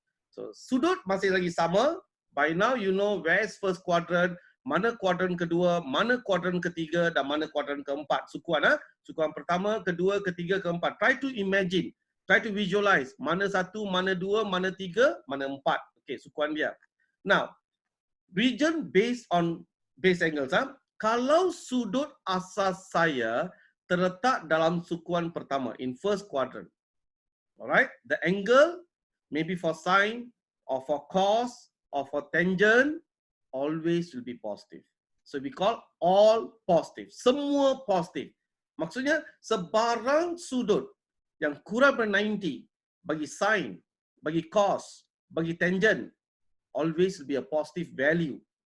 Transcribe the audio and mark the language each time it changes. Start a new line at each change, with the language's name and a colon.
Malay: So sudut masih lagi sama.
English: By now you know where is first quadrant,
Malay: mana kuadran kedua, mana kuadran ketiga dan mana kuadran keempat. Sukuan sukuan pertama, kedua, ketiga, keempat.
English: Try to imagine, try to visualize
Malay: mana satu, mana dua, mana tiga, mana empat. Okay, sukuan dia.
English: Now, region based on base angles.
Malay: Kalau sudut asas saya terletak dalam sukuan pertama,
English: in first quadrant. Alright, the angle maybe for sine or for cos or for tangent always will be positive. So we call all positive.
Malay: Semua positif. Maksudnya sebarang sudut yang kurang dari 90 bagi sine, bagi cos, bagi tangent
English: always will be a positive value.